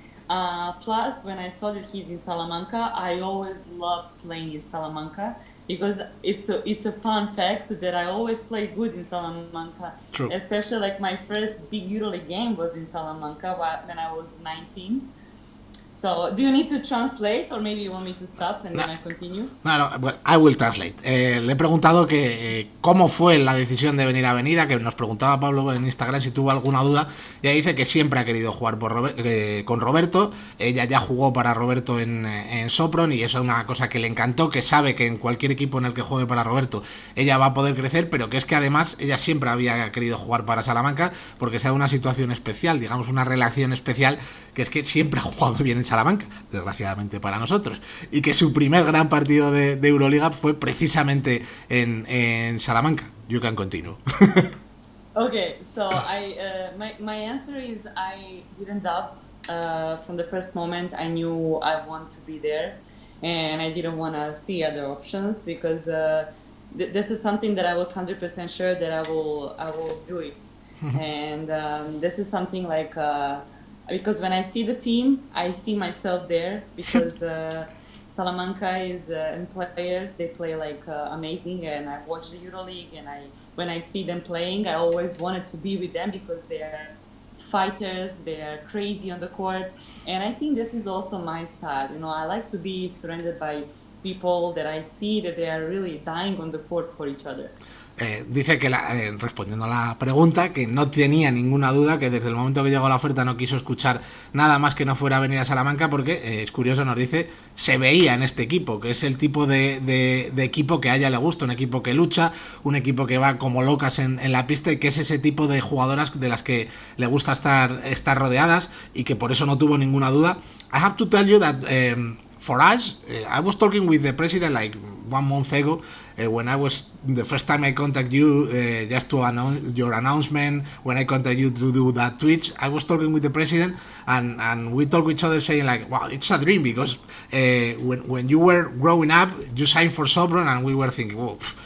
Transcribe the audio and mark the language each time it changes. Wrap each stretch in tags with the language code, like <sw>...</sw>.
<en>Plus, when I saw that he's in Salamanca, I always loved playing in Salamanca because it's a fun fact that I always played good in Salamanca. True. Especially my first big EuroLeague game was in Salamanca when I was 19. So, do you need to translate, or maybe you want me to stop and then I continue? No, well, I will translate.</en> <es>Le he preguntado que cómo fue la decisión de venir a Avenida, que nos preguntaba Pablo en Instagram si tuvo alguna duda, y ella dice que siempre ha querido jugar con Roberto. Ella ya jugó para Roberto en Sopron, y eso es una cosa que le encantó, que sabe que en cualquier equipo en el que juegue para Roberto ella va a poder crecer, pero que es que además ella siempre había querido jugar para Salamanca porque se da una situación especial, digamos una relación especial, que es que siempre ha jugado bien en Salamanca, desgraciadamente para nosotros, y que su primer gran partido de Euroliga fue precisamente en Salamanca.</es> <en>You can continue. Okay, so my answer is I didn't doubt from the first moment. I knew I want to be there, and I didn't want to see other options because this is something that I was 100% sure that I will do it, and this is something because when I see the team, I see myself there because Salamanca is and players, they play amazing, and I watch the EuroLeague, and when I see them playing, I always wanted to be with them because they are fighters, they are crazy on the court, and I think this is also my style. I like to be surrounded by people that I see that they are really dying on the court for each other.</en> <es>Dice que respondiendo a la pregunta, que no tenía ninguna duda, que desde el momento que llegó la oferta no quiso escuchar nada más que no fuera a venir a Salamanca, porque es curioso, nos dice, se veía en este equipo, que es el tipo de equipo que a ella le gusta, un equipo que lucha, un equipo que va como locas en la pista, y que es ese tipo de jugadoras de las que le gusta estar rodeadas, y que por eso no tuvo ninguna duda.</es> <en>I have to tell you that for us, I was talking with the president 1 month ago, when I was the first time I contact you, just to announce your announcement, when I contact you to do that Twitch, I was talking with the president, and we talk with each other saying wow, it's a dream, because when you were growing up, you signed for Sopron, and we were thinking, well,</en>